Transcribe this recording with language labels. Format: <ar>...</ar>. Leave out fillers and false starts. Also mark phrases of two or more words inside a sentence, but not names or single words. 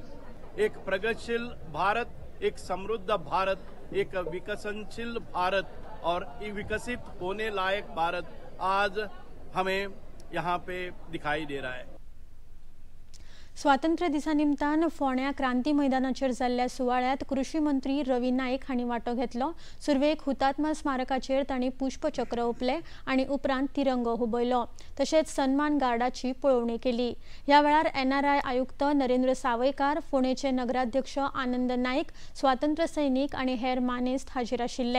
<hi>एक प्रगतिशील भारत, एक समृद्ध भारत, एक विकसनशील भारत और विकसित होने लायक भारत आज हमें यहाँ पे दिखाई दे रहा है।</hi> <kok>स्वातंत्र्य दिसा निमतान फोंड्या क्रांती मैदानाचेर जाल्ल्या सुवाळ्यात कृषी मंत्री रवी नाईक हांणी वांटो घेतलो। सुरवेक हुतात्मा स्मारकाचेर तांणी पुष्पचक्र ओपले आणि उपरांत तिरंगो हुबयलो। तशेंच सन्मान गार्डाची पळोवणी केली। ह्या वेळार NRI आयुक्त नरेंद्र सावयकार, फोंडेचे नगराध्यक्ष आनंद नाईक, स्वातंत्र्य सैनीक आणि हेर मानेस्त हाजीर आशिल्ले।</kok>